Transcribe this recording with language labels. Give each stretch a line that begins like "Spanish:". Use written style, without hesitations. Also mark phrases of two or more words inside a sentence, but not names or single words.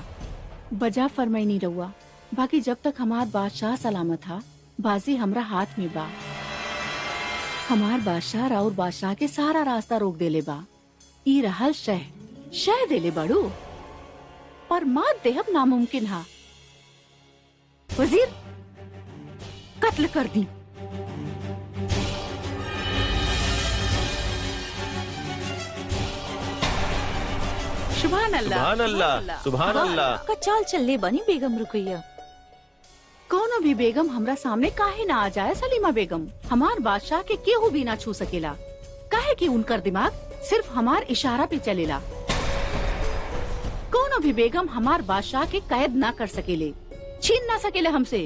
Bhojpuri: बजा फरमाई नहीं रउआ, बाकी जब तक हमार बादशाह सलामत था, बाजी हमरा हाथ में बा। हमार बादशाह और बादशाह के सारा रास्ता रोक देले बा। ई रहल शह देले बड़ू, पर मात देहब नामुमकिन हा। वजीर, कत्ल कर दी।
Arabic: سبحان الله, سبحان الله، سبحان الله.
Bhojpuri: का चाल चलले बनी बेगम रुकैया। कौनो भी बेगम हमरा सामने काहे ना आ जाए सलीमा बेगम। हमार बादशाह के केहू भी ना छू सकेला, काहे कि उनकर दिमाग सिर्फ हमार इशारा पे चलेला। कौनो कोनो भी बेगम हमार बादशाह के कैद ना कर सकेले, छीन ना सकेले हमसे।